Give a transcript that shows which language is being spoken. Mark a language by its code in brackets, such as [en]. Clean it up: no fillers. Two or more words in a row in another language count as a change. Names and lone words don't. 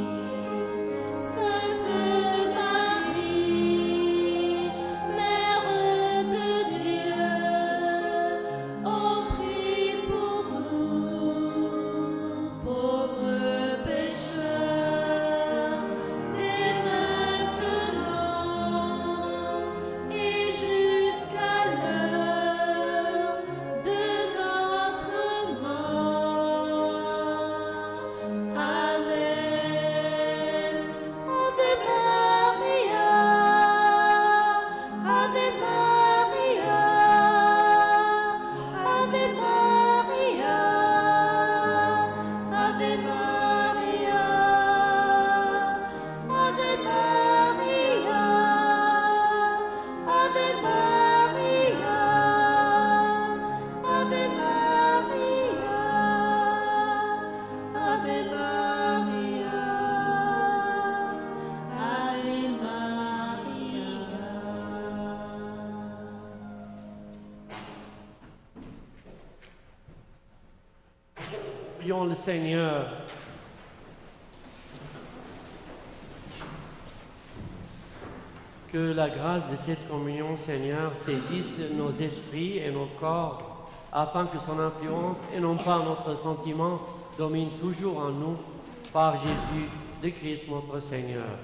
[fr] Sainte Marie, Mère de Dieu, oh prie pour nous, pauvres pécheurs, dès maintenant et jusqu'à l'heure de notre mort. Amen. [la] Ave Maria, Ave Maria, Ave Maria, Ave Maria, Ave Maria, Ave Maria, Ave Maria, Ave Maria, Ave Maria. [fr] Prions le Seigneur. Que la grâce de cette communion, Seigneur, saisisse nos esprits et nos corps, afin que son influence et non pas notre sentiment domine toujours en nous, par Jésus de Christ notre Seigneur.